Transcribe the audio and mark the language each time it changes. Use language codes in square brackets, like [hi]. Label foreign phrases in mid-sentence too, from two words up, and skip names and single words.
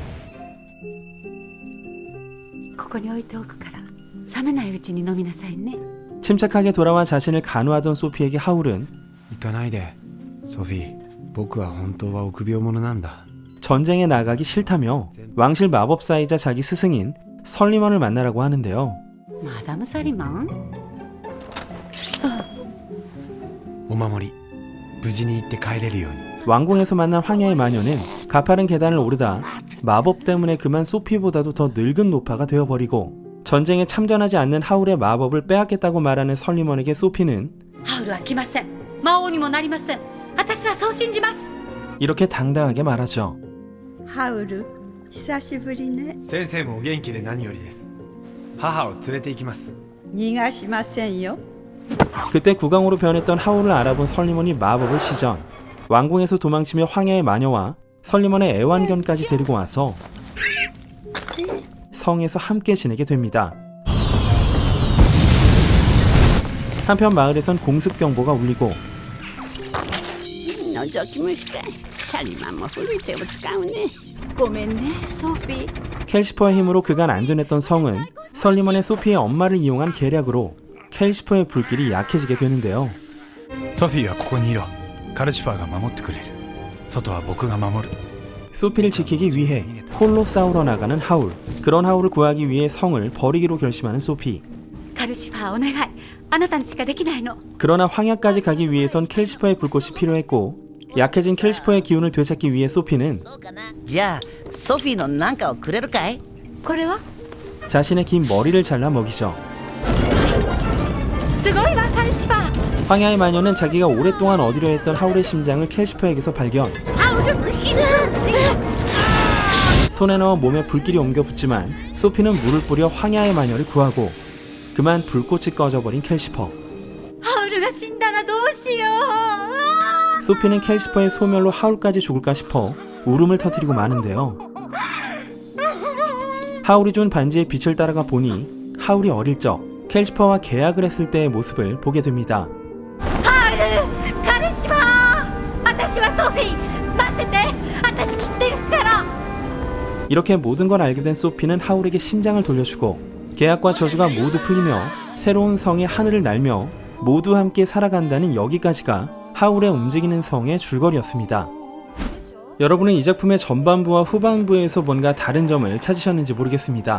[ja] ここに置いておくから冷めないうちに飲みなさいね。 [ko] 침착하게 돌아와 자신을 간호하던 소피에게 하울은 [ja] 行かないでソフィー。僕は本当は臆病者なんだ。 [ko] 전쟁에 나가기 싫다며 왕실 마법사이자 자기 스승인 설리먼을 만나라고 하는데요. [ja] マダムサリマン？お守り無事に行って帰れるように。 [ko] 왕궁에서 만난 황야의 마녀는 가파른 계단을 오르다 마법 때문에 그만 소피보다도 더 늙은 노파가 되어버리고 전쟁에 참전하지 않는 하울의 마법을 빼앗겠다고 말하는 설리먼에게 소피는 [ja] ハウルは来ません。魔王にもなりません。私はそう信じます。 [ko] 이렇게 당당하게 말하죠. [ja] ハウル、久しぶりね。先生もお元気で何よりです。母を連れて行きます。逃がしませんよ。 [ko] 그때 국왕으로 변했던 하울을 알아본 설리먼이 마법을 시전. 왕궁에서 도망치며 황야의 마녀와 설리먼의 애완견까지 데리고 와서 성에서 함께 지내게 됩니다. 한편 마을에선 공습 경보가 울리고 [ja] 覗き虫かい。シャリマンも古い手を使うね。ごめんね、ソフィー。 [ko] 켈시퍼의 힘으로 그간 안전했던 성은 설리먼의 소피의 엄마를 이용한 계략으로 켈시퍼의 불길이 약해지게 되는데요. [ja] ソフィーはここにいろ。カルシファーが守ってくれる。外は僕が守る。 [ko] 소피를 지키기 위해 홀로 싸우러 나가는 하울. 그런 하울을 구하기 위해 성을 버리기로 결심하는 소피. [ja] カルシファーお願い。あなたにしかできないの。 [ko] 그러나 황야까지 가기 위해선 켈시퍼의 불꽃이 필요했고 약해진 켈시퍼의 기운을 되찾기 위해 소피는 [ja] じゃあソフィーのなんかをくれるかい？これは？ [ko] 자신의 긴 머리를 잘라 먹이죠. [ja] すごいわ、カルシファー。 [ko] 황야의 마녀는 자기가 오랫동안 얻으려 했던 하울의 심장을 켈시퍼에게서 발견. [ja] ハウルく死ぬ。 [ko] 손에 넣어 몸에 불길이 옮겨 붙지만 소피는 물을 뿌려 황야의 마녀를 구하고 그만 불꽃이 꺼져버린 켈시퍼. [ja] ハウルが死んだらどうしよう。 [ko] 소피는 켈시퍼의 소멸로 하울까지 죽을까 싶어 울음을 터뜨리고 마는데요. 하울이 준 반지의 빛을 따라가 보니 하울이 어릴 적 켈시퍼와 계약을 했을 때의 모습을 보게 됩니다. [ja] ハウル、カルシファー。私はソフィー。待ってて。私切っていくから。 [ko] 이렇게 모든 걸 알게 된 소피는 하울에게 심장을 돌려주고 계약과 저주가 모두 풀리며 새로운 성의 하늘을 날며 모두 함께 살아간다는 여기까지가 하울의 움직이는 성의 줄거리였습니다. 여러분은 이 작품의 전반부와 후반부에서 뭔가 다른 점을 찾으셨는지 모르겠습니다.